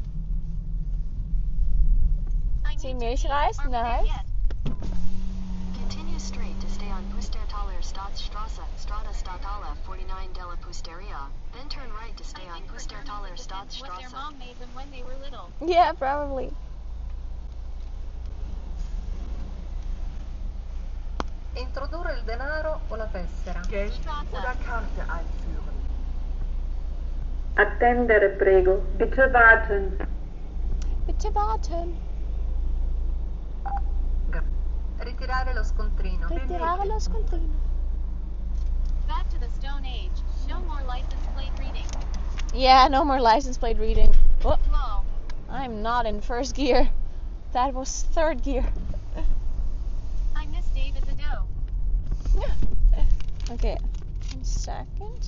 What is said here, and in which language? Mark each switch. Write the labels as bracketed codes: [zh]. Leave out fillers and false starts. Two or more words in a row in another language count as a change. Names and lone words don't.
[en] I Team need to pee. [de] Milchreis, [en] Are we there nice. yet? Continue straight to stay on Pustertaler Stadtstraße, Strada Statale 49 della Pusteria. Then turn right to stay I on think for Germans Pustertaler it depends what their Stadtstraße. mom made them when they were little. Yeah, probably. [it] Introdurre il denaro o la tessera. [de] Geld oder Karte einführen. [it] Attendere, prego. [de] Bitte warten. Bitte warten. [it] Ritirare lo scontrino. Ritirare lo scontrino. [en] Back to the Stone Age. No more license plate reading. Yeah, no more license plate reading. Oh, Lol. I'm not in first gear. That was third gear. I miss Dave as a doe. Okay, 1 second.